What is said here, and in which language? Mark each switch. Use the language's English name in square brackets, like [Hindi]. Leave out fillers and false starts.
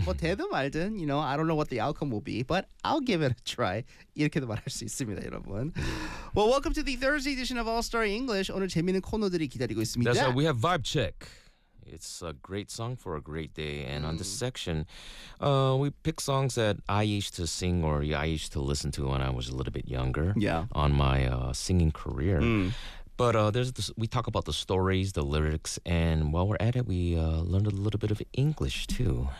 [Korean] 뭐 되든 말든, [English] you know, I don't know what the outcome will be, but I'll give it a try. [Korean] 이렇게도 말할 수 있습니다, 여러분. [English] Well, welcome to the Thursday edition of All Star English. [Korean] 오늘 재미있는 코너들이 기다리고 있습니다. [English] That's right. We have Vibe Check. It's a great song for a great day. And on this section, we pick songs that I used to sing or I used to listen to when I was a little bit younger. Yeah. On my singing career. But we talk about the stories, the lyrics, and while we're at it, we learned a little bit of English, too.